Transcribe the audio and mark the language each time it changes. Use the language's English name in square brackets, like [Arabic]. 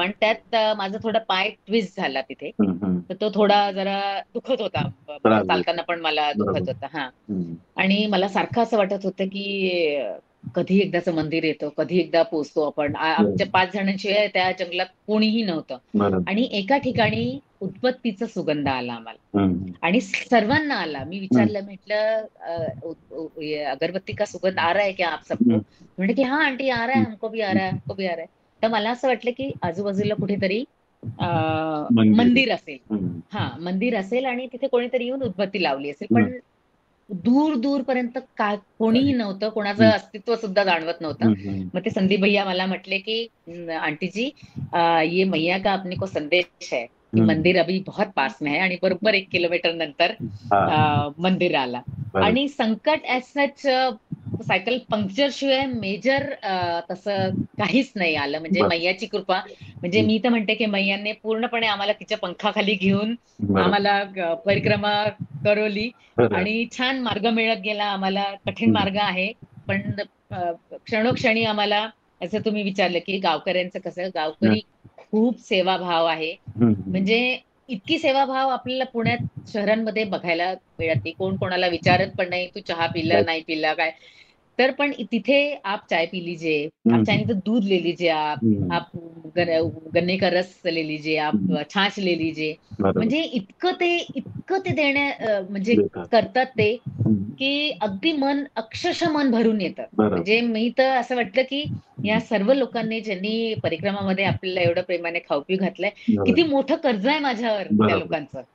[Marathi] आणि त्यात माझा थोडा पाय ट्विस्ट झाला तिथे, तर तो थोडा जरा दुखत होता, चालताना पण मला दुखत होता. आणि मला सारखं असं वाटत होतं की कधी एकदाचं मंदिर येतं, कधी एकदा पोहोचतो आपण. आमच्या 5 जणांशिवाय त्या जंगलात कोणीही नव्हतं. आणि एका ठिकाणी उदबत्तीचा सुगंध आला आम्हाला आणि सर्वांना आला. मी विचारलं, म्हटलं [Hindi] अगरबत्ती का सुगंध आ रहा है क्या आप सबको? [Marathi] म्हणजे की [Hindi] हाँ आंटी आ रहा है, हमको भी आ रहा है, हमको भी आ रहा है. [Marathi] तर मला असं वाटलं की आजूबाजूला कुठेतरी मंदिर असेल. मंदिर असेल आणि तिथे कोणीतरी येऊन उदबत्ती लावली असेल, पण दूर पर्यंत कोणीही नव्हतं, कोणाचं अस्तित्व सुद्धा जाणवत नव्हतं. मग ते संदीप भैया मला म्हटले की [Hindi] आंटी जी, ये मैया का अपने को संदेश है कि मंदिर अभी बहुत पास में है. [Marathi] आणि बरोबर 1 किलोमीटर नंतर मंदिर आला. आणि संकट [English] as such [Marathi] सायकल पंक्चर शिवाय मेजर तसं काहीच नाही आलं, म्हणजे मैयाची कृपा. म्हणजे मी तर म्हणते की मैयाने पूर्णपणे आम्हाला तिच्या पंखाखाली घेऊन आम्हाला परिक्रमा करवली आणि छान मार्ग मिळत गेला आम्हाला. कठीण मार्ग आहे, पण क्षणोक्षणी आम्हाला, असं तुम्ही विचारलं की गावकऱ्यांचं कसं, गावकरी खूप सेवाभाव आहे. म्हणजे इतकी सेवाभाव आपल्याला पुण्यात शहरांमध्ये बघायला मिळत नाही. कोण कोणाला विचारत पण नाही, तू चहा पिला नाही पिला काय. तर पण तिथे [Hindi] आप चाय पी लीजिए, आप चाहे तो दूध ले लीजिए, आप गन्ने का रस ले लीजिए, आप छाछ ले लीजिए. [Marathi] म्हणजे इतकं ते म्हणजे करतात ते, की अगदी अक्षरशः मन भरून येतं. म्हणजे मी तर असं वाटलं की या सर्व लोकांनी, ज्यांनी परिक्रमामध्ये आपल्याला एवढं प्रेमाने खाऊ-पिऊ घातलंय, किती मोठं कर्ज आहे माझ्यावर त्या लोकांचं.